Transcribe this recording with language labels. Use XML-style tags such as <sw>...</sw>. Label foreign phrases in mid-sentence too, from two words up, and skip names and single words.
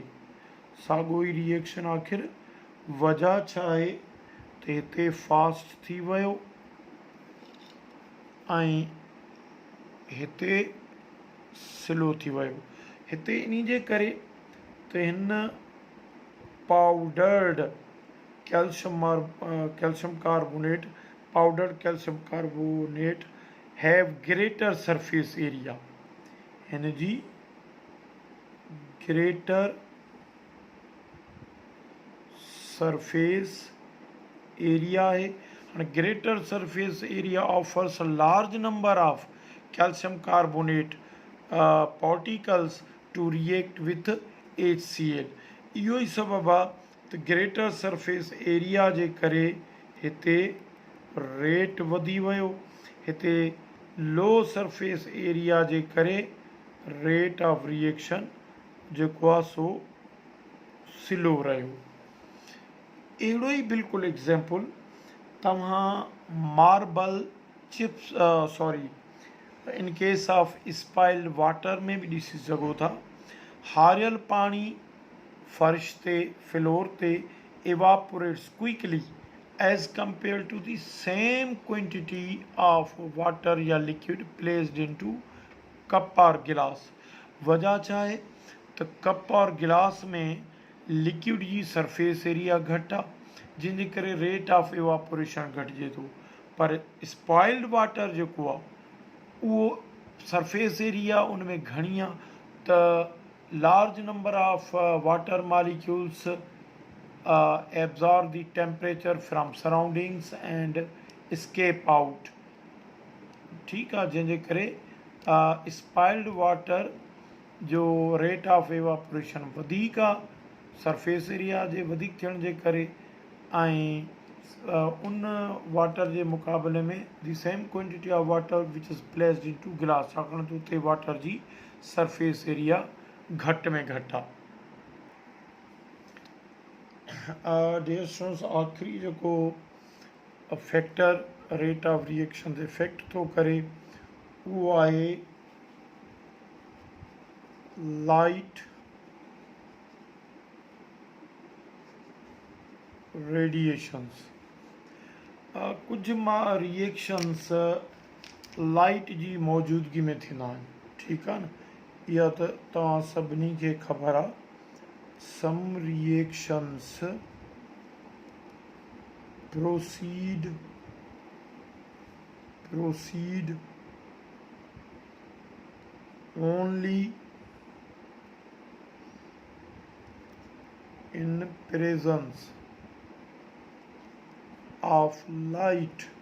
<sd>साॻियो ई रिएक्शन आख़िर वजह छा आहे त हिते फास्ट थी वियो ऐं हिते स्लो थी वियो। हिते इन जे करे त हिन</sd> <en>powdered calcium carbonate have greater surface area,</en> <sd>हिन जी</sd> <en>greater surface area</en> <sd>आहे।</sd> <en>हाणे greater surface area offers a large number of calcium carbonate particles to react with HCl.</en> <sd>इहो ई सबबु आहे त</sd> <en>greater surface area</en> <sd>जे करे हिते रेट वधी वियो, हिते</sd> <en>low surface area</en> <sd>जे करे</sd> <en>rate of reaction</en> <sd>जेको आहे सो स्लो रहियो। अहिड़ो ई बिल्कुलु एग्ज़ाम्पल तव्हां</sd> <en>marble chips in case of spilled water</en> <sd>में बि ॾिसी सघो था। हारियल पाणी फर्श ते फ्लोर ते</sd> <en>evaporates quickly as compared to the same quantity of water या liquid placed into</en> <hi>कप और गिलास।</hi> <sd>वजह छा आहे त</sd> <hi>कप और गिलास</hi> <sd>में लिक्विड जी</sd> <en>surface area</en> <sd>घटि आहे, जंहिंजे करे</sd> <en>rate of evaporation</en> <sd>घटिजे थो।</sd> <en>पर spilled water</en> <sd>जेको आहे उहो</sd> <en>surface area</en> <sd>उन में घणी आहे, त</sd> <en>large number of water molecules absorb the temperature from surroundings and escape out।</en> <sd>ठीक आहे, जंहिंजे करे</sd> <en>spilled water</en> <sd>जो</sd> <en>rate of evaporation</en> <sd>वधीक आहे</sd> <en>surface area</en> <sd>जे वधीक थियण जे करे, ऐं उन वाटर जे मुक़ाबले में</sd> <en>the same quantity of water which is placed in to glass,</en> <sd>छाकाणि त उते वाटर जी</sd> <en>surface area</en> <sd>घटि में घटि आहे।</sd> <en>dear students,</en> <sd>आख़िरी जेको फैक्टर</sd> <en>rate of reaction</en> <sd>ते इफेक्ट थो करे उहो आहे</sd> <en>light radiations.</en> <sd>कुछ रिएक्शंस लाइट जी मौजूदगी में थींदा आहिनि, ठीकु आहे न, इहा त तव्हां सभिनी खे ख़बर आहे।</sd> <en>some reactions proceed only in presence of light.</en>